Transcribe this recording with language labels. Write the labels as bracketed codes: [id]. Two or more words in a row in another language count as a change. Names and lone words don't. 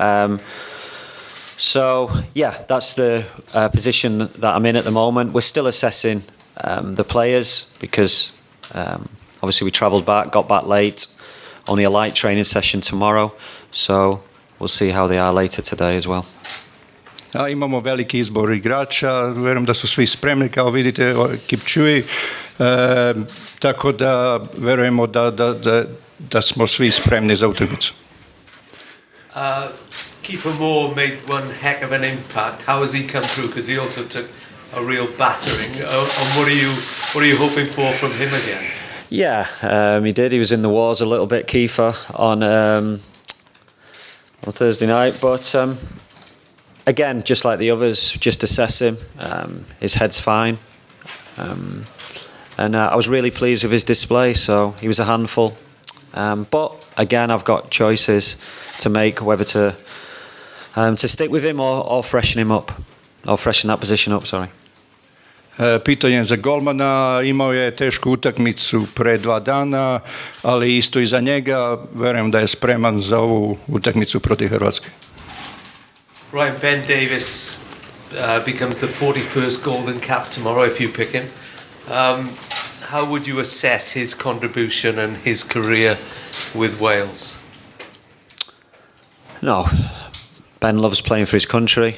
[en] That's the position that I'm in at the moment. We're still assessing the players because obviously we travelled back, got back late, only a light training session tomorrow, so we'll see how they are later today as well. [sr] Imamo veliki izbor igrača, verujem da su svi spremni, kao vidite, Kipchoge, tako da verujemo da smo svi spremni za utakmicu. [en] Kiefer Moore made one heck of an impact. How has he come through? Because he also took a real battering. And what are you hoping for from him again? Yeah, he did. He was in the wars a little bit, Kiefer, on Thursday night. But again, just like the others, just assess him. His head's fine. And I was really pleased with his display, so he was a handful. But again, I've got choices to make, whether to stick with him or freshen him up, or freshen that position up, sorry. [sr] Pitanje za golmana, imao je tešku utakmicu pre 2 dana, ali isto i za njega, verujem da je spreman za ovu utakmicu protiv Hrvatske. [en] Ryan, Ben Davies becomes the 41st Golden Cap tomorrow if you pick him. How would you assess his contribution and his career with Wales? No, Ben loves playing for his country.